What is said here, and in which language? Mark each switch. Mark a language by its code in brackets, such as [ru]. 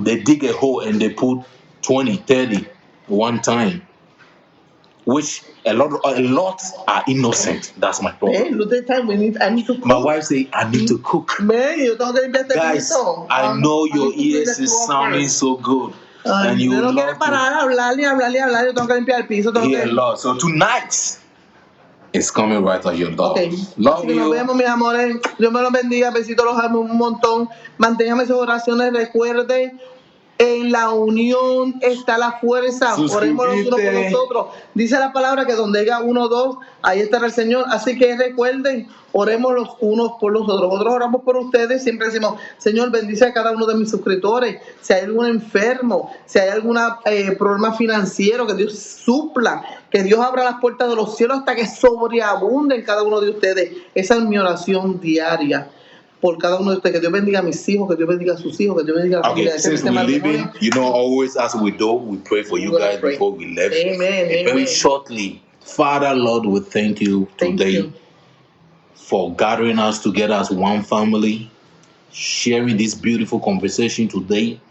[en] They dig a hole and they put 20, 30 one time, which a lot are innocent. That's my problem. Hey, look at the time I need to cook. My wife say I need to cook. Man, you don't get guys, I know your ears is sounding so good. And you [es] no quiere parar a hablar, yo tengo que limpiar el piso. [en] Hear a lot. So tonight it's coming right at your door. Okay. Love you. [es] Nos vemos, mis amores. Dios me los bendiga. Besitos, los amo un montón. Manténganme sus oraciones. Recuerden, en la unión está la fuerza. Oremos los unos por los otros. Dice la palabra que donde haya 1 o 2, ahí estará el Señor. Así que recuerden, oremos los unos por los otros. Nosotros oramos por ustedes. Siempre decimos, Señor, bendice a cada uno de mis suscriptores. Si hay algún enfermo, si hay algún problema financiero, que Dios supla, que Dios abra las puertas de los cielos hasta que sobreabunde en cada uno de ustedes. Esa es mi oración diaria por cada uno de ustedes. Que Dios bendiga a mis hijos, que Dios bendiga a sus hijos, que Dios bendiga a la familia. [en] Okay, since we're leaving, always as we do, we pray for you guys before we leave. Amen. Very shortly, Father, Lord, we thank you today for gathering us together as one family, sharing this beautiful conversation today.